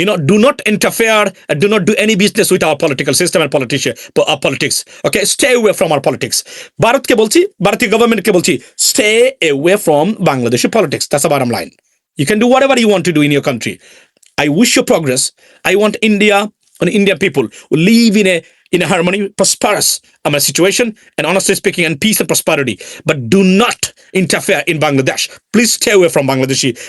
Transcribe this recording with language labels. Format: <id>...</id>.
<en>Do not interfere and do not do any business with our political system and politics. Okay, stay away from our politics.</en> <bn>ভারতকে বলছি, ভারতীয় গভর্নমেন্টকে বলছি,</bn> <en>stay away from Bangladeshi politics. That's the bottom line. You can do whatever you want to do in your country. I wish you progress. I want India and Indian people who live in a harmony, prosperous situation, and honestly speaking, and peace and prosperity. But do not interfere in Bangladesh. Please stay away from Bangladeshi.</en>